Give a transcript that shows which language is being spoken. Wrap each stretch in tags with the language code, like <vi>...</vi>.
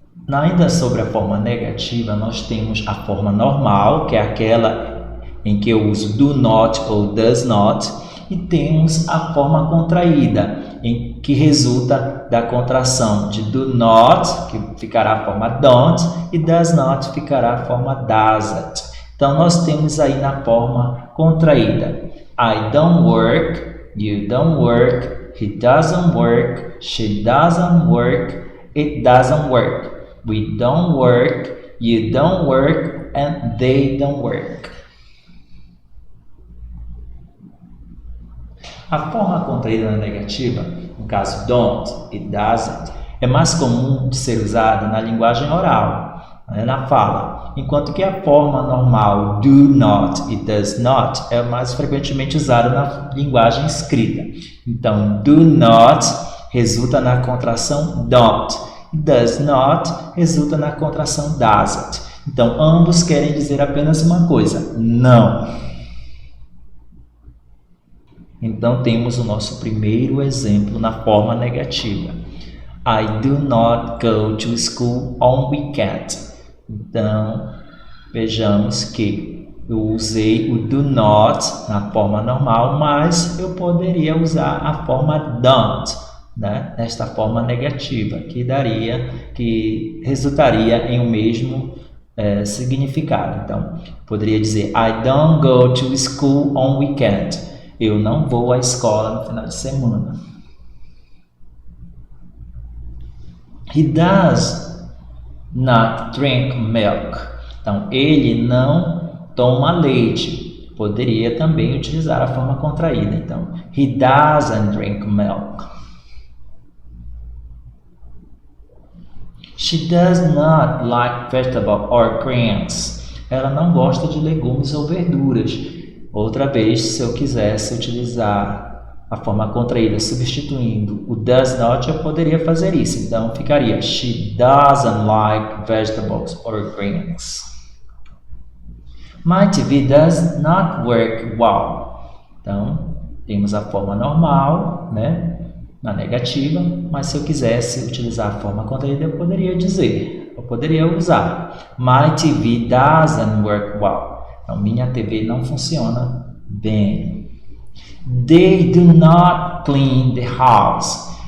<pt>Ainda sobre a forma negativa, nós temos a forma normal, que é aquela em que eu uso do not ou does not, e temos a forma contraída, em que resulta da contração de do not, que ficará a forma don't, e does not ficará a forma doesn't. Então, nós temos aí na forma contraída.</pt> <en>I don't work, you don't work, he doesn't work, she doesn't work, it doesn't work. We don't work, you don't work, and they don't work.</en> <pt>A forma contraída na negativa, no caso don't, it doesn't, é mais comum de ser usada na linguagem oral, na fala, enquanto que a forma normal do not e does not é mais frequentemente usada na linguagem escrita. Então, do not resulta na contração don't, e does not resulta na contração doesn't. Então, ambos querem dizer apenas uma coisa, não. Então, temos o nosso primeiro exemplo na forma negativa.</pt> <en>I do not go to school on weekend.</en> <pt>Então, vejamos que eu usei o do not na forma normal, mas eu poderia usar a forma don't, né? Nesta forma negativa, que resultaria em o mesmo significado. Então, poderia dizer</pt> <en>I don't go to school on weekend.</en> <pt>Eu não vou à escola no final de semana.</pt> <en>He does not drink milk.</en> <pt>Então, ele não toma leite. Poderia também utilizar a forma contraída. Então,</pt> <en>he doesn't drink milk. She does not like vegetable or greens.</en> <pt>Ela não gosta de legumes ou verduras. Outra vez, se eu quisesse utilizar a forma contraída substituindo o does not, eu poderia fazer isso. Então, ficaria she doesn't like vegetables or greens.</pt> <en>My TV does not work well.</en> <pt>Então, temos a forma normal, né, na negativa, mas se eu quisesse utilizar a forma contraída, eu poderia usar</pt> <en>My TV doesn't work well.</en> <pt>Então, minha TV não funciona bem.</pt> <en>They do not clean the house.</en>